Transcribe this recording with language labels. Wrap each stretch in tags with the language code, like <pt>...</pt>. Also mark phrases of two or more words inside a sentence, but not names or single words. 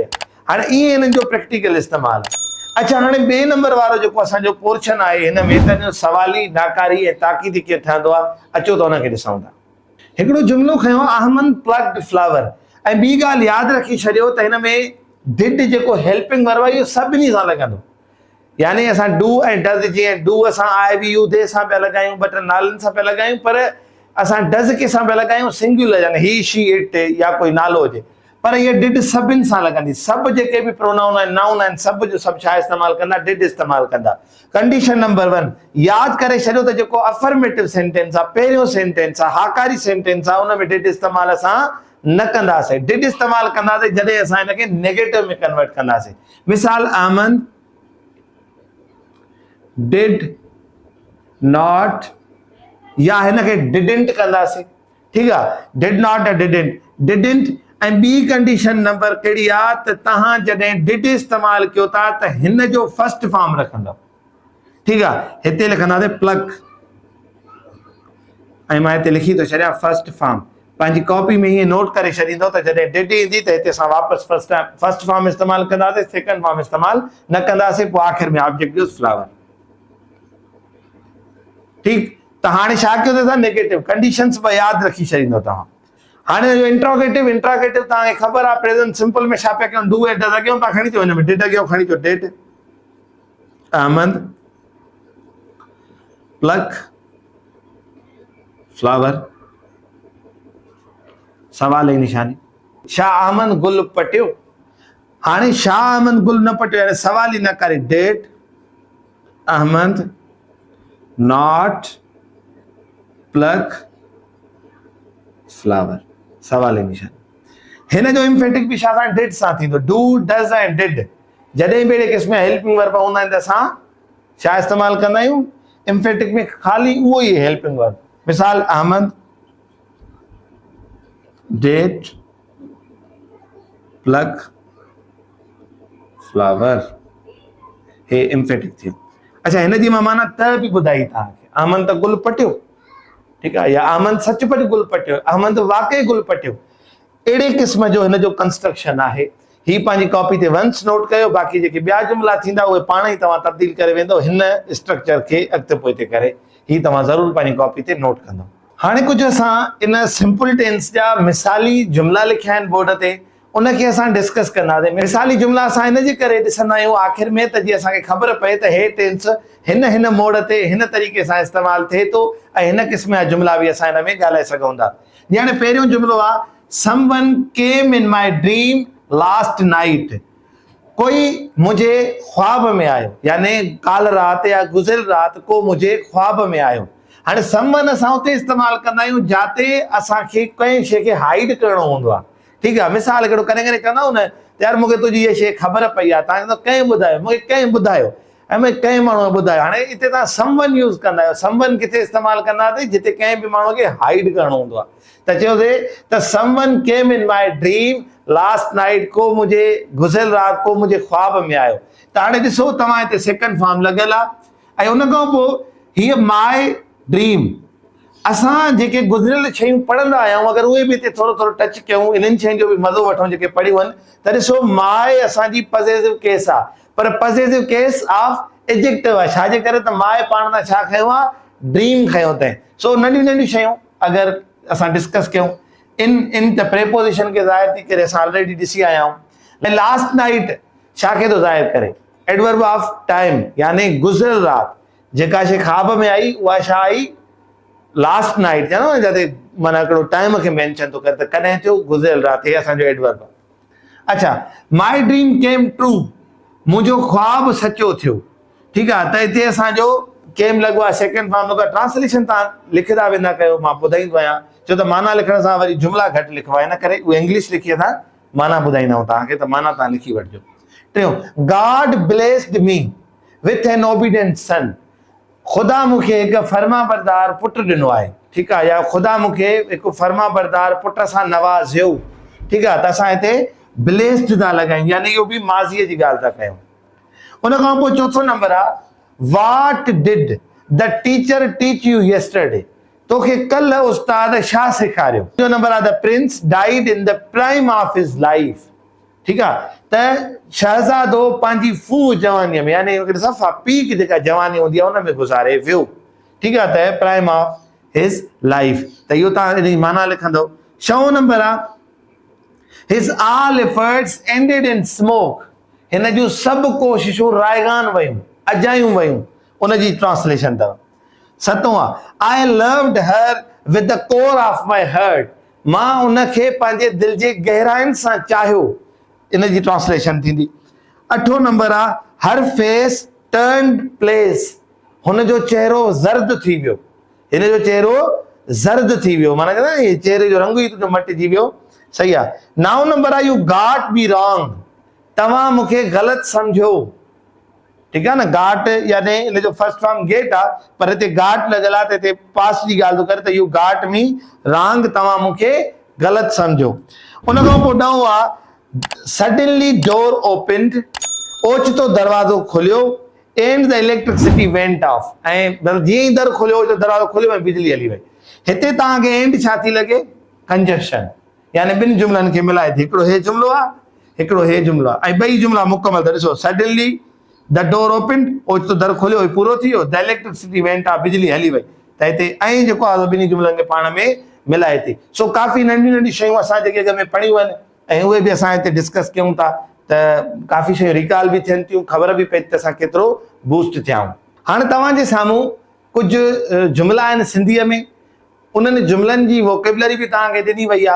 <sd>हाणे ईअं हिननि जो प्रैक्टिकल इस्तेमालु आहे। अच्छा, हाणे ॿिए नंबर वारो जेको असांजो पोर्शन आहे हिन में त सवाली नाकारी ऐं ताक़ीदी कीअं ठहंदो आहे, अचो त हुनखे ॾिसूं था। हिकिड़ो जुमिलो खयो,</sd> <en>Ahmed plugged flower.</en> <sd>ऐं ॿी ॻाल्हि यादि रखी छॾियो त हिन में डिड जेको</sd> <en>helping verb</en> <sd>आहे इहो सभिनी सां लॻंदो, यानी असां डू ऐं डज़, जीअं डू असां</sd> <en>I we you they</en> <sd>सां पिया लॻायूं, बट नालनि सां पिया लॻायूं, पर असां डज़ कंहिंसां पिया लॻायूं, सिंगुलर, यानी</sd> <en>he she it</en> <sd>या कोई नालो हुजे। पर ये डिड सभिनि सां लगंदी। सब जेके भी प्रोनाउन आहिनि, नाउन आहिनि, सब जो सब छा इस्तेमाल कंदा, डिड इस्तेमाल कंदा।</sd> <en>condition number 1</en> <sd>याद करे छॾियो त जेको</sd> <en>affirmative sentence</en> <sd>आहे, पहिरियों सेंटेंस आहे, हाकारी सेंटेंस आहे, उन में डिड इस्तेमाल असां न कंदासीं। डिड इस्तेमाल कंदासीं जॾहिं असां हिनखे नेगेटिव में कन्वर्ट कंदासीं। मिसाल अहमद</sd> <en>did not,</en> <sd>या हिनखे डिडंट कंदासीं। ठीक आहे,</sd> <en>did not या डिडंट।</en> <sd>ऐं ॿी</sd> <en>condition number</en> <sd>कहिड़ी आहे त तव्हां जॾहिं डिड इस्तेमाल कयो था त हिन जो</sd> <en>first form</en> <sd>रखंदव। ठीक आहे, हिते लिखंदासीं प्लग, ऐं मां हिते लिखी थो छॾियां</sd> <en>first form.</en> <sd>पंहिंजी कॉपी में ईअं नोट करे छॾींदो त जॾहिं डिड ईंदी त हिते असां वापसि</sd> <en>first form</en> <sd>इस्तेमाल कंदासीं,</sd> <en>second form</en> <sd>इस्तेमाल न कंदासीं, पोइ आख़िर में ऑब्जेक्ट जो फ्लावर। ठीक, त हाणे छा कयो अथव,</sd> <en>negative conditions</en> <sd>ॿ यादि रखी छॾींदो तव्हां। हाणे जो इंट्रोगेटिव तव्हांखे ख़बर आहे</sd> <en>present simple</en> <sd>में छा पिया कयूं,</sd> <en>do at does</en> <sd>अॻियां था खणी अचो, हिन में डिड अॻियां खणी अचो,</sd> <en>did Ahmed pluck flower,</en> <sd>सवाल जी निशानी। शाह अहमद गुल पटियो, हाणे शाह अहमद गुल न पटियो, यानी सवाल ही न करे,</sd> <en>did Ahmed not pluck flower,</en> <sd>सवाल जी निशानी। हिन जो इम्फेटिक भी छा सां, डिड सां थींदो,</sd> <en>do does</en> <sd>ऐं डिड। जॾहिं भी अहिड़े क़िस्म जा</sd> <en>helping verb</en> <sd>हूंदा आहिनि त असां छा इस्तेमाल कंदा आहियूं, इम्फेटिक में खाली उहो ई हेल्पिंग वर्ब।</sd> <en>मिसाल Ahmed did pluck flower,</en> <sd>हे इम्फेटिक थियो। अच्छा, हिन जी मां माना त बि ॿुधाई तव्हांखे, अहमद त गुल पटियो, ठीक आहे, या अहमद सचपच गुल पटियो, अहमद वाकई गुल पटियो। अहिड़े क़िस्म जो हिन जो कंस्ट्रक्शन आहे। ही पंहिंजी कॉपी ते वंस नोट कयो, बाक़ी जेके ॿिया जुमला थींदा उहे पाण ई तव्हां तब्दील करे वेंदो हिन स्ट्रक्चर खे अॻिते पोइते करे। ही तव्हां ज़रूरु पंहिंजी कॉपी ते नोट कंदो। हाणे कुझु असां इन</sd> <en>simple tense</en> <sd>जा मिसाली जुमला लिखिया आहिनि बोर्ड ते, उनखे असां डिस्कस कंदासीं। मिसाली जुमला असां हिनजे करे ॾिसंदा आहियूं आख़िर में त जीअं असांखे ख़बर पए त हे टेंस हिन मोड़ ते हिन तरीक़े सां इस्तेमालु थिए थो, ऐं हिन क़िस्म जा जुमला बि असां हिन में ॻाल्हाए सघूं था। हाणे पहिरियों जुमलो आहे,</sd> <en>someone came in my dream last night,</en> <sd>कोई मुझे ख्वाब में आयो, यानी काल रात या गुज़िर रात को मुझे ख्वाब में आयो। हाणे समवन असां उते इस्तेमाल कंदा आहियूं जाते असांखे कंहिं शइ खे हाइड करणो हूंदो आहे। ठीक आहे, मिसाल हिकिड़ो कॾहिं कॾहिं कंदा आहियूं न, यार मूंखे तुंहिंजी इहा शइ ख़बर पई आहे, तव्हां कंहिं ॿुधायो, मूंखे कंहिं ॿुधायो, ऐं मूंखे कंहिं माण्हूअ ॿुधायो। हाणे हिते तव्हां समवन यूज़ कंदा आहियो, समवन किथे इस्तेमालु कंदासीं, जिते कंहिं बि माण्हूअ खे हाइड करणो हूंदो आहे। त चयोसीं त</sd> <en>someone came in my dream last night</en> <sd>को मुझे गुज़िर रात को मुझे ख्वाब में आयो। त हाणे ॾिसो तव्हां हिते</sd> <en>second form</en> <sd>लॻियल आहे, ऐं उन खां पोइ हीअ</sd> <en>my dream,</en> <sd>असां जेके गुज़िरियल शयूं पढ़ंदा आहियूं, अगरि उहे बि हिते थोरो थोरो टच कयूं, इन्हनि शयुनि जो बि मज़ो वठूं जेके पढ़ियूं आहिनि, त ॾिसो माय असांजी</sd> <en>possessive case</en> <sd>आहे, पर</sd> <en>possessive case of adjective</en> <sd>आहे। छाजे करे त माय पाण सां छा खयों आहे, ड्रीम खयों अथईं। सो नंढियूं नंढियूं शयूं अगरि असां डिस्कस कयूं, इन त प्रेपोजिशन खे ज़ाहिर थी करे असां ऑलरेडी ॾिसी आया आहियूं।</sd> <en>last night</en> <sd>छा खे थो ज़ाहिर करे,</sd> <en>adverb of time,</en> <sd>यानी गुज़िरियल रात। जेका शइ ख्वाब में आई उहा छा आई,</sd> <en>last night,</en> <sd>जाने जाते माना हिकिड़ो टाइम खे मेंशन थो करे, त कॾहिं थियो, गुज़िरियल रात, हे असांजो एडवर्ब आहे। अच्छा,</sd> <en>my dream came true,</en> <sd>मुंहिंजो ख्वाब सचो थियो। ठीक आहे, त हिते असांजो केम लॻो आहे,</sd> <en>second form</en> <sd>लॻो आहे। ट्रांसलेशन तव्हां लिखंदा वेंदा कयो, मां ॿुधाईंदो आहियां, छो त माना लिखण सां वरी जुमला घटि लिखवा, इन करे उहे इंग्लिश लिखी असां माना ॿुधाईंदा आहियूं तव्हांखे, त माना तव्हां लिखी वठिजो। टियों,</sd> <en>God blessed me with an obedient son,</en> <sd>ख़ुदा मूंखे हिकु फर्मा बरदार पुटु ॾिनो आहे। ठीक आहे, या ख़ुदा मूंखे हिकु फर्मा बरदार पुट सां नवाज़ियो। ठीक आहे, त असां हिते ब्लेस्ड था लॻायूं, यानी इहो बि माज़ीअ जी ॻाल्हि था कयूं। उन खां पोइ चौथो नंबर आहे,</sd> <en>what did the teacher teach you yesterday,</en> <sd>तोखे कल्ह उस्ताद छा सेखारियो। टियों नंबर आहे,</sd> <en>the prince died in the prime of his life.</en> <sd>ठीक आहे, त शहज़ादो पंहिंजी फू जवानीअ में, यानी हिकिड़ी सफ़ा पीक जेका जवानी हूंदी आहे उन में गुज़ारे वियो। ठीक आहे, त</sd> <en>prime of his life,</en> <sd>त इहो तव्हां हिन जी माना लिखंदो। 6 नंबर आहे,</sd> <en>his all efforts ended in smoke,</en> <sd>हिन जूं सभु कोशिशूं रायगान वयूं, अजायूं वयूं, उन जी ट्रांसलेशन अथव। 7 आहे,</sd> <en>I loved her with the core of my heart,</en> <sd>मां उनखे पंहिंजे दिल जे गहराइनि सां चाहियो, इन जी ट्रांसलेशन थींदी। 8 नंबर आहे</sd> <en>her face turned place,</en> <sd>हुन जो चेहरो ज़र्द थी वियो, हिन जो चेहरो ज़र्द थी वियो, माना चवंदा आहिनि चेहरे जो रंग ई तुंहिंजो मटिजी वियो। सही आहे। 9 नंबर आहे</sd> <en>you got me wrong,</en> <sd>तव्हां मूंखे ग़लति सम्झो। ठीकु आहे न, गाट यानी इन जो फर्स्ट फॉर्म गेट आहे, पर हिते गाट लॻल आहे त हिते पास्ट जी ॻाल्हि थो करे, त</sd> <en>you got me wrong,</en> <sd>तव्हां मूंखे ग़लति सम्झो। उन खां पोइ 9 आहे</sd> <en>suddenly door opened,</en> <sd>ओचितो दरवाज़ो खुलियो,</sd> <en>and the electricity went off,</en> <sd>ऐं जीअं ई दर खुलियो दरवाज़ो खुलियो ऐं बिजली हली वई। हिते तव्हांखे एंड छा थी लॻे? कंजक्शन, यानी ॿिनि जुमलनि खे मिलाए थी, हिकिड़ो हे जुमलो आहे, हिकिड़ो हे जुमलो आहे, ऐं ॿई जुमला मुकमल। त ॾिसो</sd> <en>suddenly the door open,</en> <sd>ओचितो दर खुलियो पूरो थी वियो,</sd> <en>the electricity went off,</en> <sd>बिजली हली वई। त हिते ऐं जेको आहे ॿिनी जुमलनि खे पाण में मिलाए थी। सो काफ़ी नंढियूं नंढियूं शयूं असां जेके अॻ में पढ़ियूं आहिनि ऐं उहे बि असां हिते डिस्कस कयूं था, त काफ़ी शयूं रिकॉल बि थियनि थियूं, ख़बर बि पए त असां केतिरो बूस्ट थिया आहियूं। हाणे तव्हांजे साम्हूं कुझु जुमला आहिनि सिंधीअ में, उन्हनि जुमलनि जी वोकेबलरी बि तव्हांखे ॾिनी वई आहे।</sd>